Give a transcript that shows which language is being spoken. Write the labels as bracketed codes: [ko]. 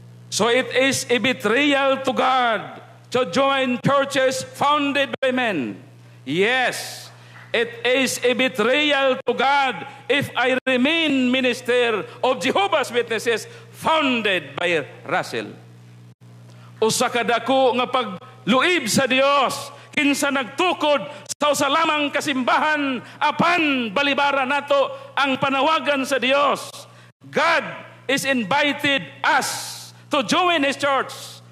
[en] So it is a betrayal to God to join churches founded by men. Yes, it is a betrayal to God if I remain minister of Jehovah's Witnesses founded by Russell. [ceb] Usa ka dako nga pagluib sa Dios kinsa nagtukod sa usa lamang kasimbahan apan balibara nato ang panawagan sa Dios. [en] God is invited us to join His church.